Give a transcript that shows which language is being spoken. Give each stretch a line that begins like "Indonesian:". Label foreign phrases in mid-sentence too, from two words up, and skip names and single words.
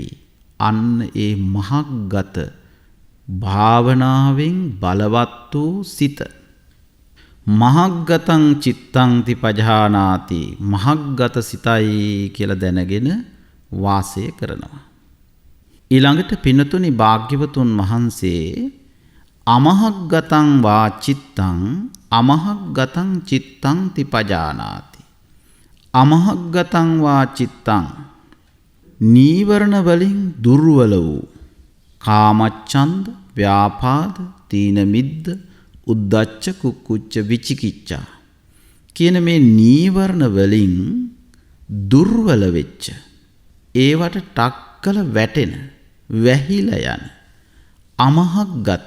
Sinhala: අන්න ඒ මහග්ගත භාවනාවෙන් බලවත් වූ සිත.
Pali: මහග්ගතං චිත්තං තිපජානාති.
Sinhala: මහග්ගත සිතයි කියලා දැනගෙන වාසය කරනවා. ඊළඟට පින්නතුනි, භාග්‍යවතුන් වහන්සේ
Pali: අමහග්ගතං වා චිත්තං අමහග්ගතං චිත්තං තිපජානාති. අමහග්ගතං වා චිත්තං
Sinhala: නීවරණ වලින් දුර්වල වූ කාමච්ඡන්ද, ව්‍යාපාද, තීන මිද්ද, උද්ධච්ච, කුක්කුච්ච, විචිකිච්ඡා කියන මේ නීවරණ වලින් දුර්වල වෙච්ච, ඒවට ටක්කල වැටෙන, වැහිලා යන අමහග්ගත.